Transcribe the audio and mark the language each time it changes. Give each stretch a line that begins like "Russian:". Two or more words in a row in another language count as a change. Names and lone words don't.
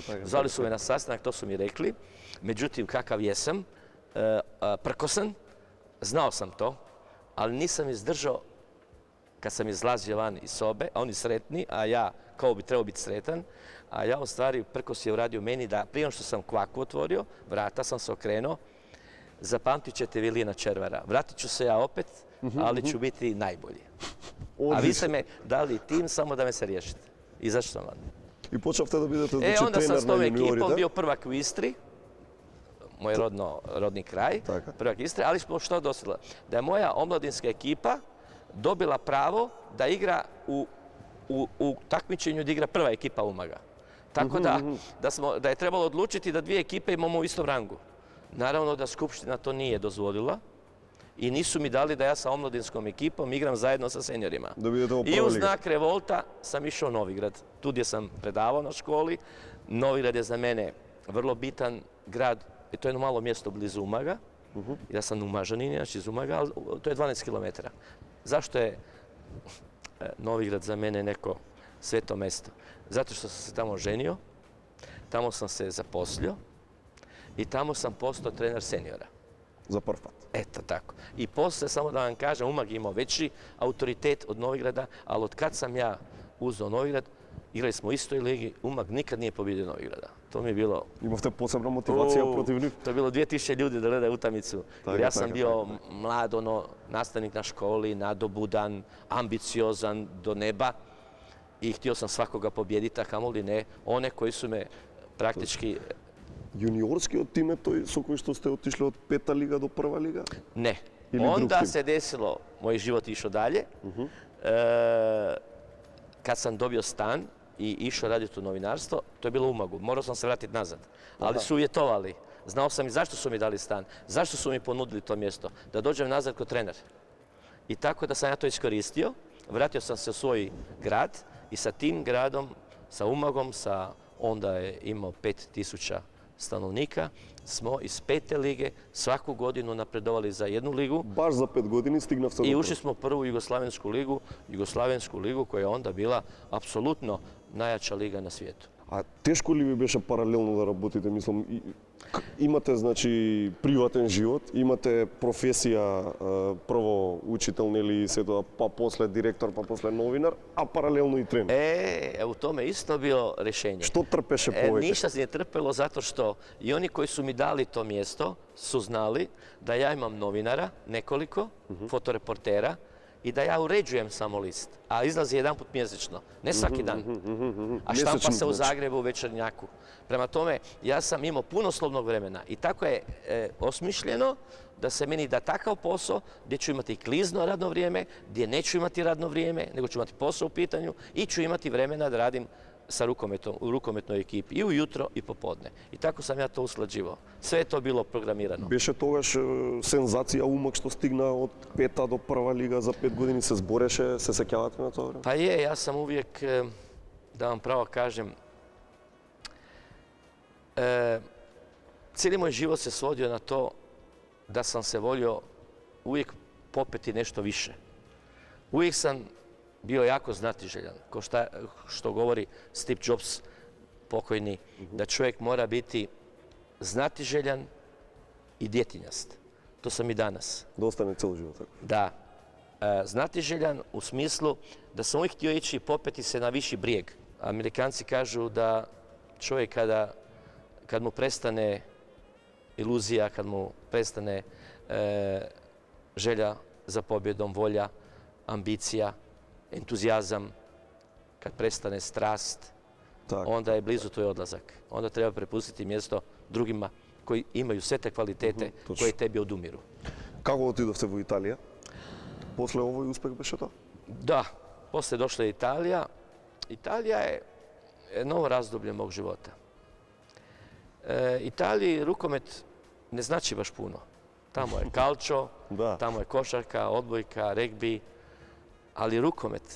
Croatian: Zvali su me na sastanak, to su mi rekli. Međutim, kakav jesam, prkosan, znao sam to, ali nisam izdržao kad sam izlazio van iz sobe, a oni sretni, a ja kao bi trebao biti sretan, a ja u stvari prkos je uradio meni da prije nego što sam kvaku otvorio, vrata sam se okrenuo, zapamtit ćete Vilina Červara. Vratit ću se ja opet, ali ću biti najbolji. A vi ste me dali tim samo da me se riješite. I zašto sam vam?
Macedonian: И почнавте да бидете значи
Croatian: Onda sam
Macedonian: тренер
Croatian: s
Macedonian: на
Croatian: tom
Macedonian: јуниорите.
Croatian: ekipom bio prvak u Istri, moj rodni kraj,
Macedonian: Така.
Croatian: prvak Istre, ali smo što dosegli? Da je moja omladinska ekipa dobila pravo da igra u takmičenju da igra prva ekipa Umaga. Tako da je trebalo odlučiti da dvije ekipe imamo u istom rangu. Naravno da Skupština to nije dozvolila i nisu mi dali da ja sa omladinskom ekipom igram zajedno sa seniorima.
Macedonian: Da бидете во
Croatian: I
Macedonian: прва
Croatian: u
Macedonian: лига.
Croatian: znak revolta sam išao u Novigrad. Tu gdje sam predavao na školi. Novigrad je za mene vrlo bitan grad. I to je jedno malo mjesto blizu Umaga. Ja sam Umažanin, znači iz Umaga, ali to je 12 km. Zašto je Novigrad za mene neko sveto mjesto? Zato što sam se tamo ženio, tamo sam se zaposlio i tamo sam postao trener seniora.
Macedonian: За прв пат.
Croatian: Eto tako. I poslije, samo da vam kažem, Umag je imao veći autoritet od Novigrada, ali od kad sam ja uzeo Novigrad, igrali smo u istoj ligi, Umag nikad nije pobjedio Novigrada. To mi je bilo...
Macedonian: Имавте посебна мотивација против нив.
Croatian: To je bilo 2000 ljudi da gledaju utakmicu. Jer ja sam
Macedonian: Така,
Croatian: bio mlad, nastavnik na školi, nadobudan, ambiciozan do neba i htio sam svakoga pobijediti, a kamoli ne one koji su me praktički...
Macedonian: Јуниорскиот тим е тој со кој што сте отишли од пета лига до прва лига?
Croatian: Ne. Ili drug Onda tim? se desilo, moj život išao dalje, kad sam dobio stan i išao raditi u novinarstvo, to je bilo u Umagu. Morao sam se vratiti nazad. Ali su uvjetovali. Znao sam i zašto su mi dali stan, zašto su mi ponudili to mjesto, da dođem nazad kao trener. I tako da sam ja to iskoristio, vratio sam se u svoj grad i sa tim gradom, sa Umagom, onda je imao 5000 stanovnika, smo iz 5. lige svaku godinu napredovali za jednu ligu
Macedonian: Баш за 5 години стигнавте
Croatian: i
Macedonian: до
Croatian: ušli smo u prvu Jugoslavensku ligu koja je onda bila apsolutno najjača liga na svijetu.
Macedonian: А тешко ли ви беше паралелно да работите? Мислам, имате значи приватен живот, имате професија, прво учител нели се тоа, па после директор, па после новинар, а паралелно и тренер.
Croatian: U tome isto bilo rješenje.
Macedonian: Што трпеше повеќе?
Croatian: Ništa se nije trpelo zato što i oni koji su mi dali to mjesto su znali da ja imam novinara, nekoliko, fotoreportera, i da ja uređujem samo list, a izlazi jedanput mjesečno, ne svaki dan. A štampa se u Zagrebu u Večernjaku. Prema tome, ja sam imao puno slobodnog vremena i tako je osmišljeno da se meni da takav posao gdje ću imati klizno radno vrijeme, gdje neću imati radno vrijeme, nego ću imati posao u pitanju i ću imati vremena da radim sa rukometom u rukometnoj ekipi i ujutro i popodne. I tako sam ja to usklađivao. Sve je to bilo programirano.
Macedonian: Беше тогаш сензација Умак што стигна од пета до прва лига за 5 години, се збореше, се сеќавате на тоа време?
Croatian: Pa je, ja sam uvijek, da vam pravo kažem, cijeli moj život se svodio na to da sam se volio uvijek popeti nešto više. Uvijek sam bio jako znatiželjan, kao što govori Steve Jobs, pokojni, da čovjek mora biti znatiželjan i djetinjast. To sam i danas.
Macedonian: Да остане цел живот така.
Croatian: Da, znatiželjan u smislu da sam uvijek htio ići i popeti se na viši brijeg. Amerikanci kažu da čovjek kad mu prestane iluzija, kad mu prestane želja za pobjedom, volja, ambicija, entuzijazam, kad prestane strast, onda je blizu tvoj odlazak. Onda treba prepustiti mjesto drugima koji imaju sve te kvalitete koje tebi odumiru.
Macedonian: Како отидовте во Италија? После овој успех беше тоа?
Croatian: Da, poslije je došla Italija. Italija je novo razdoblje mog života. Italiji rukomet ne znači baš puno. Tamo je calcio, Da. tamo je košarka, odbojka, regbi, ali rukomet,